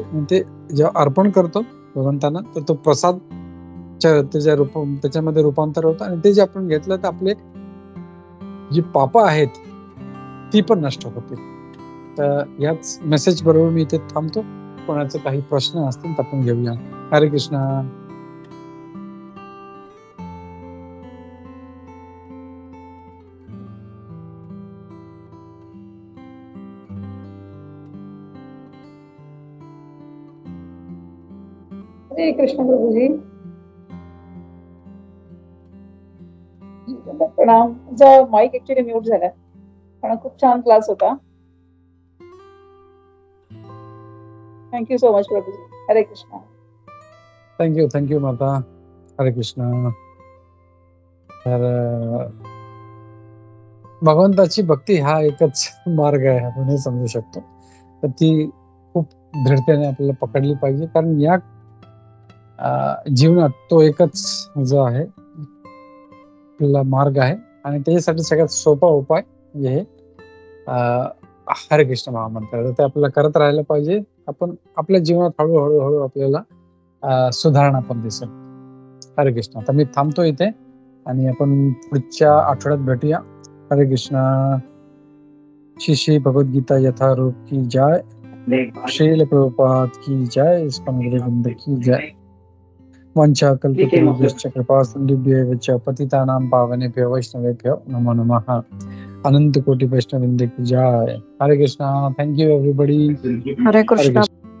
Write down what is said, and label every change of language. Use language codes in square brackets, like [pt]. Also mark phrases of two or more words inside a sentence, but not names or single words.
[mr] आणि ते जेव्हा अर्पण करतो भगवंतांना तर तो प्रसाद त्याच्यामध्ये रूपांतर होतं आणि ते जे आपण घेतलं तर आपले जी पापं आहेत ती पण नष्ट होतील. तर याच मेसेज बरोबर मी इथे थांबतो. कोणाचे काही प्रश्न असतील तर आपण घेऊया. हरे कृष्णा. हरे कृष्ण प्रभूजी. प्रणाम. तुमचा [en] mic actually mute [mr] झाला पण खूप छान क्लास होता. [en] thank you so much [mr] प्रभूजी. हरे कृष्ण. [en] thank you [mr] माता. हरे कृष्ण. तर भगवंताची भक्ती हा एकच मार्ग आहे आपण हे समजू शकतो. तर ती खूप दृढतेने आपल्याला पकडली पाहिजे कारण या जीवनात तो एकच जो आहे आपला मार्ग आहे आणि त्याच्यासाठी सगळ्यात सोपा उपाय म्हणजे हे हरे कृष्ण महामंत्र. ते आपल्याला करत राहायला पाहिजे. आपण आपल्या जीवनात हळूहळू आपल्याला सुधारणा पण दिसेल. हरे कृष्ण. आता मी थांबतो इथे आणि आपण पुढच्या आठवड्यात भेटूया. हरे कृष्ण. श्री भगवद्गीता यथारूप की जय. श्रील प्रभुपाद की जय. इस्कॉन गुरुवृंद की जय. [sa] वंचा कल्पतरुभ्यश्च कृपा सिन्धुभ्यः च पतितानां पावनेभ्यो वैष्णवेभ्यो नमो नमः. [mr] अनंत कोटि वैष्णववृंद की जय. हरे कृष्णा. [en] thank you everybody. [mr] हरे कृष्ण.